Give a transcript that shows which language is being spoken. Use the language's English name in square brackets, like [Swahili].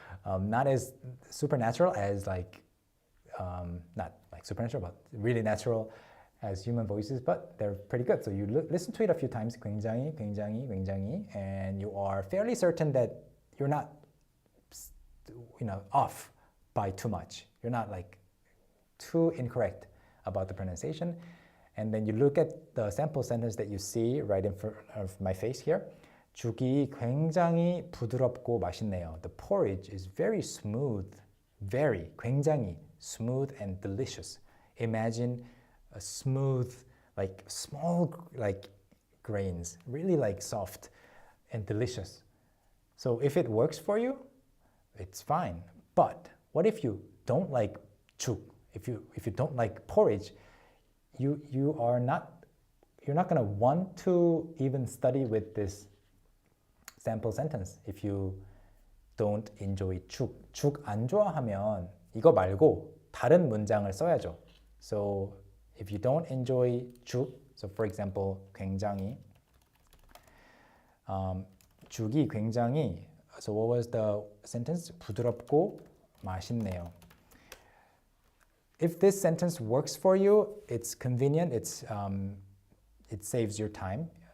[English] Not as supernatural as not like supernatural, but really natural as human voices, but they're pretty good. So you listen to it a few times, [Korean] 굉장히, 굉장히, 굉장히, [English] and you are fairly certain that you're not, off by too much. You're not like too incorrect about the pronunciation. And then you look at the sample sentence that you see right in front of my face here. [Korean] 죽이 굉장히 부드럽고 맛있네요. [English] The porridge is very smooth, 굉장히 smooth and delicious. Imagine a smooth, like small, like grains, really like soft and delicious. So if it works for you, it's fine. But what if you don't like 죽? If you don't like porridge, you're not going to want to even study with this sample sentence if you don't enjoy 죽. [Korean] 죽 안 좋아하면 이거 말고 다른 문장을 써야죠. [English] So if you don't enjoy 죽, so for example, [Korean] 굉장히 죽이 굉장히, [English] so what was the sentence? [Korean] 부드럽고 맛있네요. [English] If this sentence works for you, it's convenient, it saves your time.